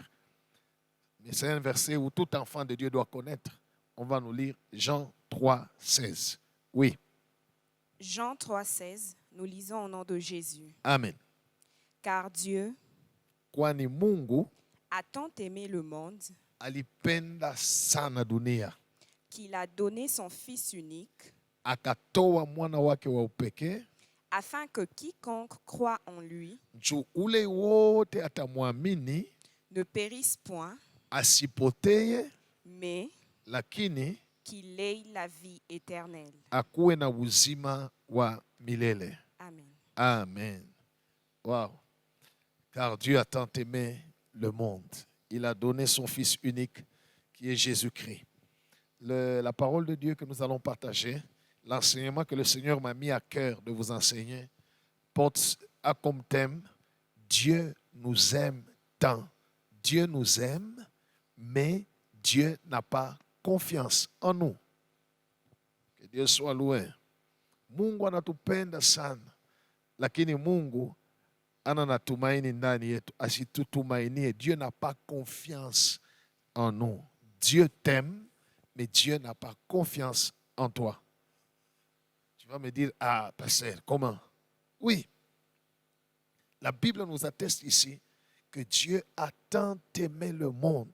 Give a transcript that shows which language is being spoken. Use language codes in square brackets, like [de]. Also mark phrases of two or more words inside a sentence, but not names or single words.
[fr] Mais c'est un verset où tout enfant de Dieu doit connaître. On va nous lire Jean 3, 16. Oui. Jean 3, 16, nous lisons au nom de Jésus. Amen. Car Dieu [sw] Kwani Mungu [fr] a tant aimé le monde [sw] alipenda sana dunia [fr] qu'il a donné son Fils unique, [sw] akatoa mwana wake wa upekee [fr] afin que quiconque croit en lui [sw] juu ule wote atamwamini [fr] ne périsse point, [sw] asipoteye, [fr] mais [sw] lakini [fr] qu'il ait la vie éternelle. [sw] akuwe na uzima wa milele. [fr] Amen. Amen. Wow. Car Dieu a tant aimé le monde. Il a donné son Fils unique qui est Jésus-Christ. La parole de Dieu que nous allons partager, l'enseignement que le Seigneur m'a mis à cœur de vous enseigner a comme thème Dieu nous aime tant. Dieu nous aime, mais Dieu n'a pas confiance en nous. Que Dieu soit loué. [sw] Mungu anatupenda sana, lakini Mungu ana tumaini ndani yetu. Asitutumainie. [fr] Dieu n'a pas confiance en nous. Dieu t'aime, mais Dieu n'a pas confiance en toi. Tu vas me dire, ah, pasteur, comment? Oui. La Bible nous atteste ici que Dieu a tant aimé le monde.